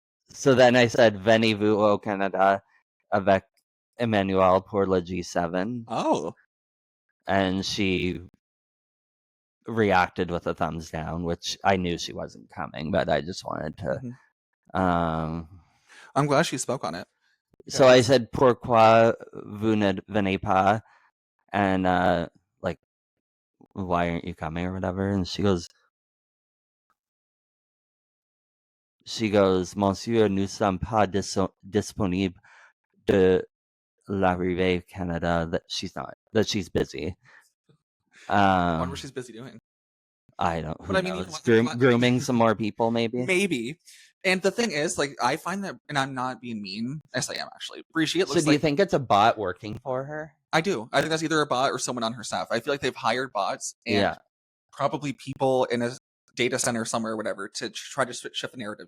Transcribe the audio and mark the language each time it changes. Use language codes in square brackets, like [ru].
[en] So then I said, [fr] Venez-vous au Canada avec Emmanuel pour le G7. [en] Oh. And she reacted with a thumbs down, which I knew she wasn't coming, but I just wanted to. I'm glad she spoke on it. So I said, [fr] "Pourquoi vous ne venez pas?" [en] And like, why aren't you coming or whatever? And she goes, [fr] "Monsieur, nous sommes pas disponibles de l'arrivée Canada." [en] That she's not. That she's busy. I wonder what she's busy doing. I don't. Who but I mean, knows? Grooming some more people, maybe. Maybe. And the thing is, like, I find that, and I'm not being mean. Yes, I am actually. Brigitte looks So, do you think it's a bot working for her? I do. I think that's either a bot or someone on her staff. I feel like they've hired bots and probably people in a data center somewhere or whatever to try to shift the narrative.